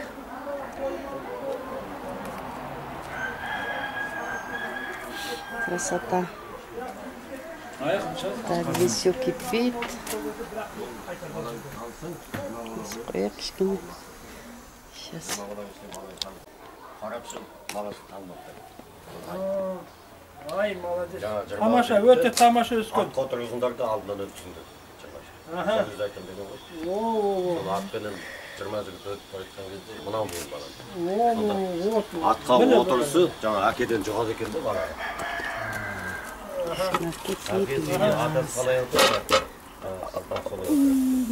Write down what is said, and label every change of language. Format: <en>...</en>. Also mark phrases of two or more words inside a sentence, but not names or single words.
<ru>Красота. Так, здесь все кипит. Сейчас. Ay молодец.</ru> <kk>Тамаша, өте тамаша өскен. Отырғыздарды алдынан өткізіңдер. Аха. Сөз айтам деген ғой. О, Сол атпенен 20 жігіт өтіп бара жатқан кезде мынау болып барады. о, Атқа отырысы жаңа әкеден жоғалды екен де бара. Әкеден адам қалай отырса, атан солай отырады.</kk>